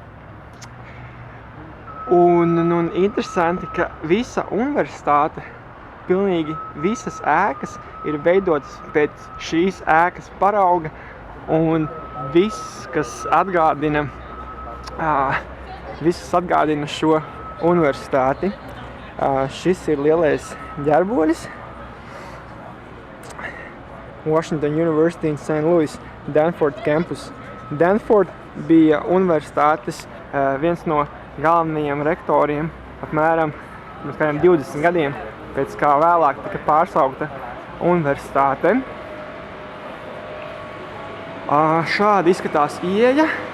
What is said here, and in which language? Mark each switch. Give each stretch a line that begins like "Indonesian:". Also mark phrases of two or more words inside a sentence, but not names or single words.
Latvian: Un interesanti, ka visa universitāte, pilnīgi visas ēkas ir veidotas pēc šīs ēkas parauga, un viss, kas atgādina šo universitāti. Šis ir lielais ģerbonis. Washington University in St. Louis, Danforth campus. Danforth bija universitātes viens no galvenajiem rektoriem apmēram 20 gadiem, pēc kā vēlāk tika pārsaukta universitāte. Šādi izskatās ieeja.